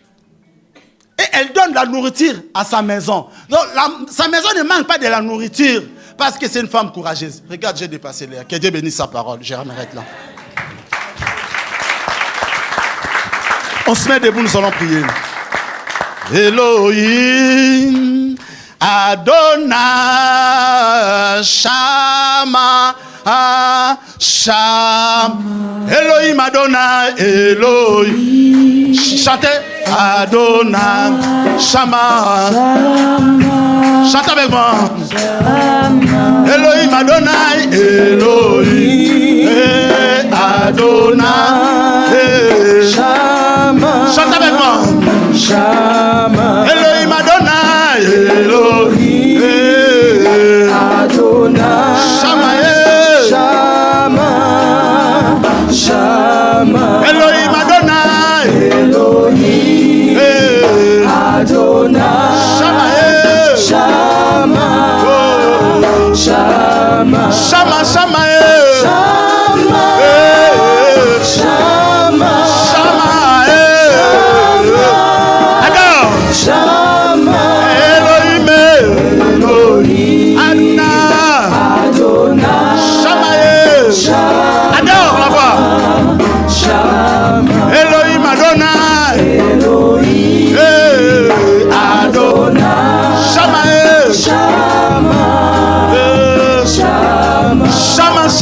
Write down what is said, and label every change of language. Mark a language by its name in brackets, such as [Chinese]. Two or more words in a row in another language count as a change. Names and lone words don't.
[French] Et elle donne la nourriture à sa maison. Donc, sa maison ne manque pas de la nourriture parce que c'est une femme courageuse. Regarde, j'ai dépassé l'air. Que Dieu bénisse sa parole. Je m'arrête là. On se met debout, nous allons prier. [Hebrew] אלוהים, אדוני, שמע, שמע. אלוהים, אדוני, אלוהים. Chantez. אדוני, שמע. [French] Chantez avec moi. [Hebrew] אלוהים, אדוני, אלוהים. אדוני, שמע. [French] Chantez avec moi. [Hebrew] Shama. אלוהים אדוני, אלוהים אדוני, שמע, שמע, שמע. אלוהים אדוני, אלוהים אדוני, שמע, שמע, שמע, שמע, שמע, שמע, שמע. שמע, אלוהים, אלוהים, אדוני, שמע, שמע, [French] adore la voix. [Hebrew] שמע, אלוהים, אדוני, אלוהים, אדוני, שמע, שמע, שמע, שמע.